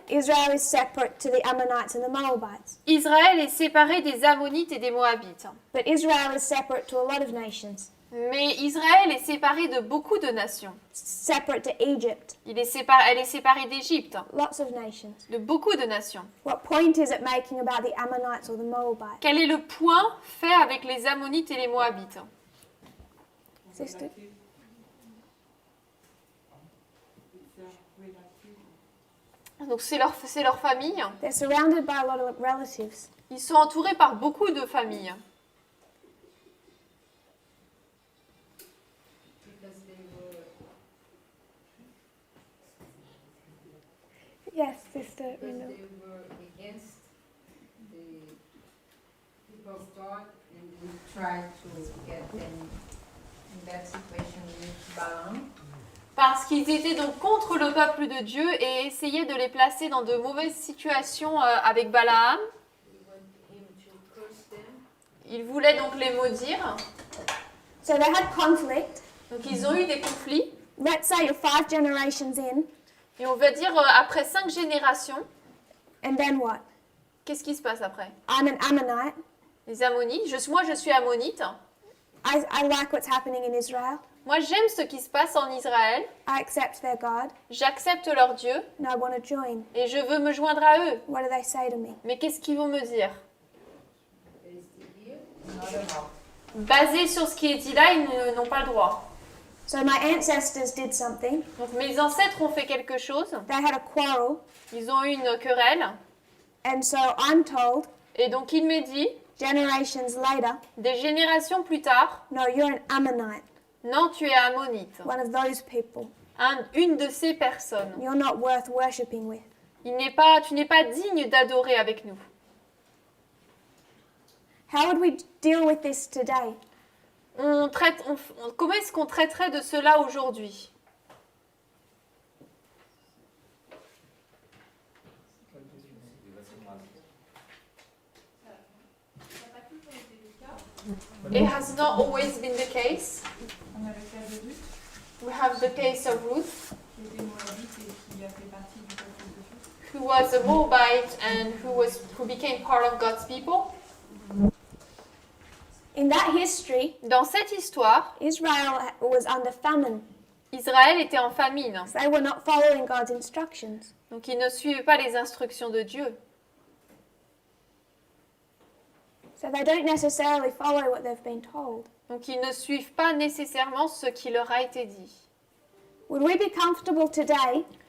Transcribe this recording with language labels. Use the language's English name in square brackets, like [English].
[English] Israel is separate to the Ammonites and the Moabites. [French] Israël est séparé des Ammonites et des Moabites. [English] But Israel is separate to a lot of nations. [French] Mais Israël est séparé de beaucoup de nations. [English] Separate to Egypt. [French] Elle est séparée d'Égypte, [English] Lots of nations. [French] de beaucoup de nations. [English] What point is it making about the Ammonites or the Moabites? [French] Quel est le point fait avec les Ammonites et les Moabites? [English] Sister? [French] Donc c'est leur famille. [English] They're surrounded by a lot of relatives. [French] Ils sont entourés par beaucoup de familles. [English] Because they were, Yes, Sister. because they were against the people of God, and we tried to get them in that situation with Balaam. [French] Parce qu'ils étaient donc contre le peuple de Dieu et essayaient de les placer dans de mauvaises situations avec Balaam. [English] We want him to curse them. [French] Ils voulaient donc les maudire. [English] So they had conflict. [French] Donc ils ont eu des conflits. [English] Let's say you're 5 generations in, [French] Et on va dire après 5 générations, [English] and then what? [French] qu'est-ce qui se passe après? [English] I'm an Ammonite. [French] Les Ammonites. Moi je suis Ammonite. [English] I like what's happening in Israel. [French] Moi j'aime ce qui se passe en Israël. [English] I accept their God, [French] J'accepte leur Dieu [English] and I want to join. [French] et je veux me joindre à eux. [English] What do they say to me? [French] Mais qu'est-ce qu'ils vont me dire? [English] Based here, not allowed. [French] Basé sur ce qui est dit là, ils n'ont pas le droit. [English] So my ancestors did something. [French] Donc mes ancêtres ont fait quelque chose. [English] They had a quarrel, [French] Ils ont eu une querelle. [English] and so I'm told, [French] Et donc il m'est dit, [English] generations later, [French] des générations plus tard, [English] no, you're an Ammonite, [French] non, tu es Ammonite. [English] one of those people. [French] Une de ces personnes. [English] You're not worth worshipping with. [French] Tu n'es pas digne d'adorer avec nous. [English] How would we deal with this today? [French] Comment est-ce qu'on traiterait de cela aujourd'hui? [English] It has not always been the case. [French] On a le cas de Ruth, [English] We have the case of Ruth, [French] qui était moabite et qui a fait partie du peuple de Dieu. [English] who was a Moabite and who became part of God's people. In that history, [French] Dans cette histoire, [English] Israel was under famine. [French] Israël était en famine. [English] They were not following God's instructions. [French] Donc ils ne suivaient pas les instructions de Dieu. [English] So they don't necessarily follow what they've been told. [French] Donc ils ne suivent pas nécessairement ce qui leur a été dit. [English] Would we be comfortable today